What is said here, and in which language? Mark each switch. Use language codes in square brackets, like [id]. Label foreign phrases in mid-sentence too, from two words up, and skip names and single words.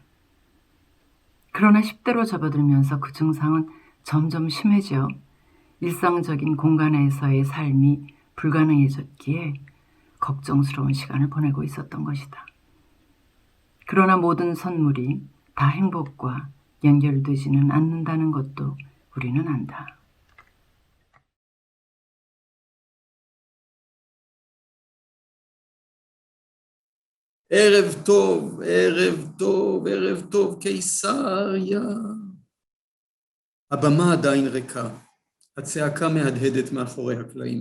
[ko] 그러나 10대로 접어들면서 그 증상은 점점 심해져 일상적인 공간에서의 삶이 불가능해졌기에 걱정스러운 시간을 보내고 있었던 것이다. 그러나 모든 선물이 다 행복과 연결되지는 않는다는 것도 우리는 안다. [he] ערב טוב, ערב טוב, ערב טוב, קיסריה. הבמה עדיין ריקה, הצעקה מהדהדת מאחורי הקלעים.